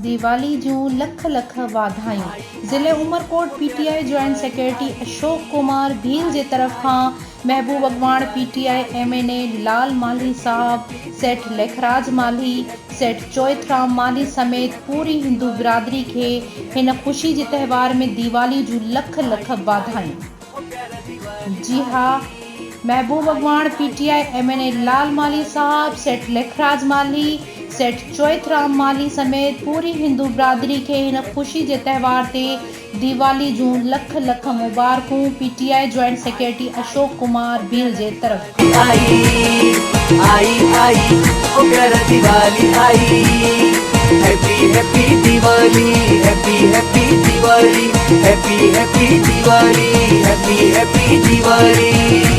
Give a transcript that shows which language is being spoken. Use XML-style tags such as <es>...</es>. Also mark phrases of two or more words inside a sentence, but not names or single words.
<sd>दिवाली जूं लख लख वाधायूं। ज़िले उमरकोट पीटीआई</sd> <en>joint secretary</en> <sd>अशोक कुमार भील जे तरफ़ खां महबूब अगवाण पीटीआई एमएनए लाल माली साहब, सेठ लेखराज माली, सेठ चोइथराम माली समेत पूरी हिंदू बिरादरी खे हिन ख़ुशी जे त्योहार में दिवाली जूं लख लख वाधायूं। जी हाँ, महबूब अगवाण पीटीआई एमएनए लाल माली साहब, सेठ लेखराज माली, सेठ चोइथराम माली समेत पूरी हिंदू बिरादरी खे हिन ख़ुशी जे त्योहार ते दिवाली जूं लख लख मुबारकूं। पीटीआई</sd> <en>joint secretary</en> <sd>अशोक कुमार भील जे तरफ़।</sd> <en>happy happy Diwali, happy happy Diwali, happy happy Diwali, happy happy Diwali.</en>